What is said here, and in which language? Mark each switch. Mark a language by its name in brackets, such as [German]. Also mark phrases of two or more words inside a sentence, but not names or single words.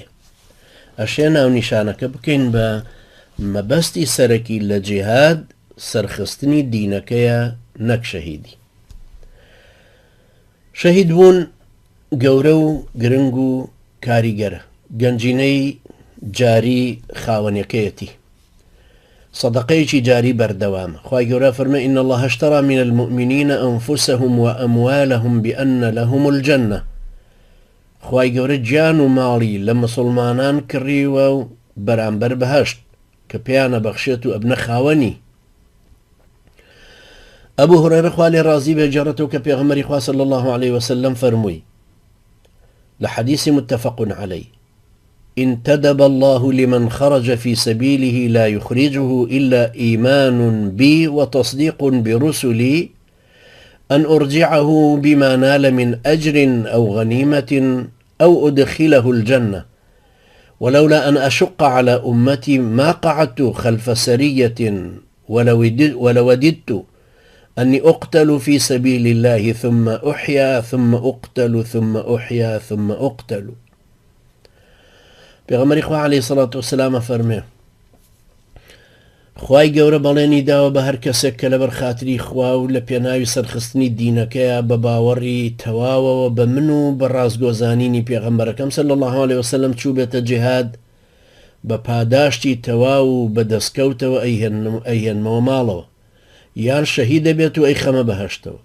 [Central Kurdish] ئەشێ ناونیشانەکە بکەین بە مەبەستی سەرەکی لە جیهاد سەرخستنی دینەکەیە، نەک شەهیدی. شەهید بوون گەورە و گرنگ و کاریگەرە، گەنجینەی جاری خاوەنەکەیەتی، صدقەیەکی جاری بەردەوامە. خوای گەورە فەرمێ [Arabic] إن الله اشترى من المؤمنين أنفسهم وأموالهم بأن لهم الجنة. [Central Kurdish] خوای گەورە گیان و ماڵی لە مسلمانان کڕیوە و بەرامبەر بەهەشت کە پێیانە بەخشێت و ئەبنە خاوەنی. ئەبوو هورەیرە خوا لێ ڕازی بێ جێڕێتەوە کە پێغەمبەری خوا [Arabic] صلی الله عليه وسلم [Central Kurdish] فەرمووی لە [Arabic] حەدیثی متفق عليه: انتدب الله لمن خرج في سبيله لا يخرجه إلا إيمان بي وتصديق برسلي أن أرجعه بما نال من أجر أو غنيمة أو أدخله الجنة، ولولا أن أشق على أمتي ما قعدت خلف سرية ولوددت أني أقتل في سبيل الله ثم أحيا ثم أقتل ثم أحيا ثم أقتل. [Central Kurdish] پێغەمبەری خوا [Arabic] عەلەیهی سەڵات وسەلام [Central Kurdish] فەرمێ خوای گەورە بەڵێنی داوە بە هەر کەسێک کە لەبەر خاتری خوا و لە پێناوی سەرخستنی دینەکەیە بە باوەڕی تەواوەوە بە من و بە ڕازگۆزانینی پێغەمبەرەکەم [Arabic] صلی الله عليه وسلم [Central Kurdish] چوو بێتە جیهاد، بە پاداشتی تەواو و بە دەستکەوتەوە ئەیهێنمەوە ماڵەوە، یان شەهید دەبێت و ئەی خەمە بەهەشتەوە.